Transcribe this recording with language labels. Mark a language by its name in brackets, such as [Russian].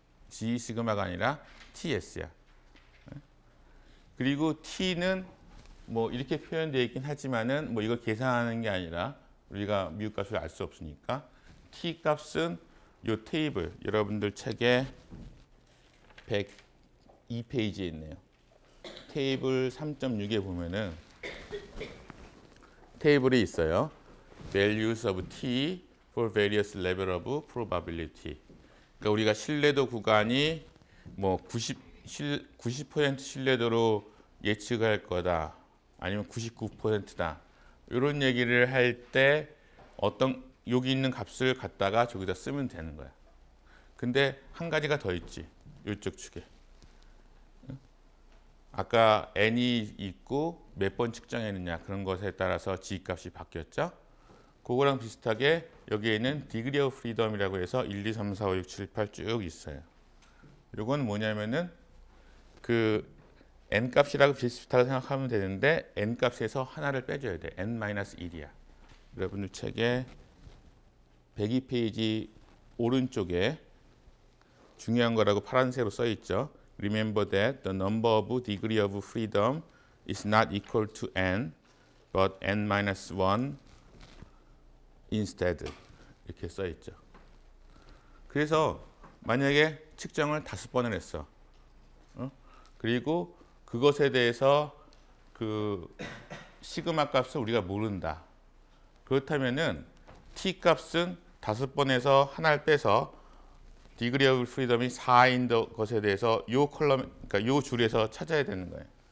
[Korean] G 시그마가 아니라 TS야. 그리고 T는 뭐 이렇게 표현되어 있긴 하지만은 뭐 이걸 계산하는 게 아니라 우리가 미국 값을 알 수 없으니까 T 값은 요 테이블 여러분들 책에 102페이지에 있네요. 테이블 3.6에 보면은 테이블이 있어요. [English] Values of T for various level of probability. [Korean] 그러니까 우리가 신뢰도 구간이 뭐 90% 신뢰도로 예측할 거다. 아니면 99%다. 이런 얘기를 할 때 어떤 여기 있는 값을 갖다가 저기다 쓰면 되는 거야. 근데 한 가지가 더 있지. 이쪽 축에. 아까 n이 있고 몇 번 측정했느냐 그런 것에 따라서 g 값이 바뀌었죠. 그거랑 비슷하게 여기에는 degree of freedom이라고 해서 1, 2, 3, 4, 5, 6, 7, 8 쭉 있어요. 이건 뭐냐면은 그 n 값이라고 비슷하게 생각하면 되는데 n 값에서 하나를 빼줘야 돼. n-1이야. 여러분들 책에 102페이지 오른쪽에 중요한 거라고 파란색으로 써 있죠. [English] Remember that the number of degree of freedom is not equal to n, but n-1 instead. [Korean] 이렇게 써 있죠. 그래서 만약에 측정을 5번을 했어. 그리고 그것에 대해서 그 시그마 값을 우리가 모른다. 그렇다면은 t 값은 5번에서 하나를 빼서 디그리 오브 프리덤이 4인 것에 대해서 요 컬럼, 그러니까 요 줄에서 찾아야 되는 거예요.